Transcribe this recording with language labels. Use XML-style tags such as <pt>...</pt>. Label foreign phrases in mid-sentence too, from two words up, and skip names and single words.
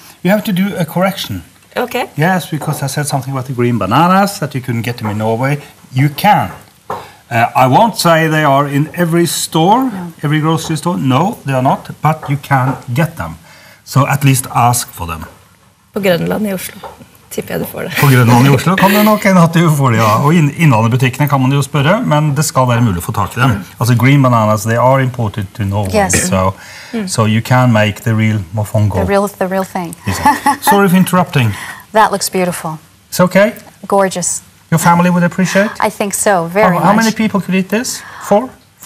<en>You have to do a correction. Okay. Yes, because I said something about the green bananas, that you couldn't get them in Norway. You can. I won't say they are in every store, every grocery store. No, they are not, but you can get them. So at least ask for them.</en> <no>På Grønland I Oslo. Tipper jeg du får det. På Grønland I Oslo kan det nok en at du får det, ja. Og innlandebutikkene kan man jo spørre, men det skal være mulig å få tak I dem.</no> <en>Altså green bananas, they are imported to Norway, yes. So you can make the real mofongo. The real thing. Sorry for interrupting. That looks beautiful. It's okay? Gorgeous. Your family would appreciate? I think so, very much. How many people could eat this? 4? 5?</en>